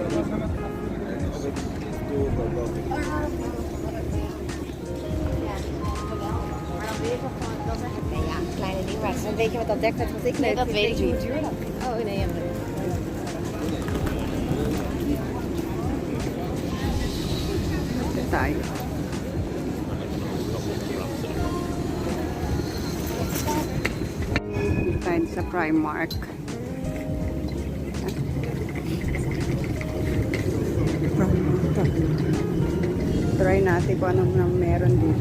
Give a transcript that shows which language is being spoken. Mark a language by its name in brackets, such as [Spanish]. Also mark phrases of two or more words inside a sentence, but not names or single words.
[Dutch] Ja, kleine ding was. Dan weet je wat dat dekt, dat was ik Nee, net. dat weet ik niet. Oh nee, ja, maar... [Filipino] Tayo. Tayo sa Primark. Try natin kung anong nang meron dito.